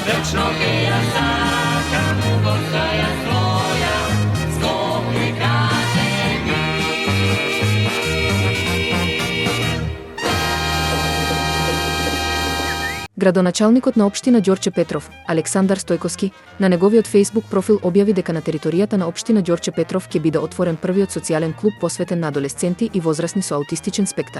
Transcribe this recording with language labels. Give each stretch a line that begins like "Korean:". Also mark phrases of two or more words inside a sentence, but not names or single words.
Macedonian: Večno ke ja sakam, postaja svoja, Skopje kaže mi. Градоначалникот на општина Ѓорче Петров, Александар Стојковски, на неговиот Facebook профил објави дека на територијата на општина Ѓорче Петров ќе биде отворен првиот социјален клуб посветен на адолесценти и возрасни со аутистичен спектар.